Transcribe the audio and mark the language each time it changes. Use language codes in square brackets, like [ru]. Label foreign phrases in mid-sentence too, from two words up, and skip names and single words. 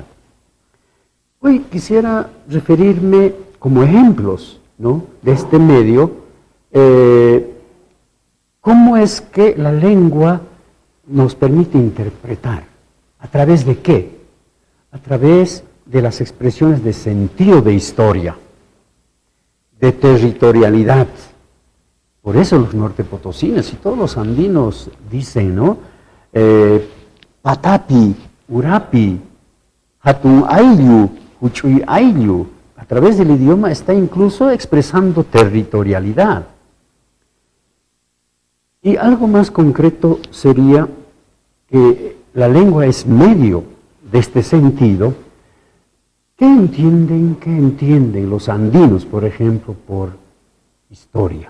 [es] Hoy quisiera referirme como ejemplos, ¿no?, de este medio, cómo es que la lengua nos permite interpretar. ¿A través de qué? A través de las expresiones de sentido de historia, de territorialidad. Por eso los nortepotosinos y todos los andinos dicen, ¿no? [qu] Patapi, Urapi, Hatun ayllu, huchuy ayllu, [es] a través del idioma está incluso expresando territorialidad. Y algo más concreto sería que la lengua es medio de este sentido. ¿Qué entienden los andinos, por ejemplo, por historia?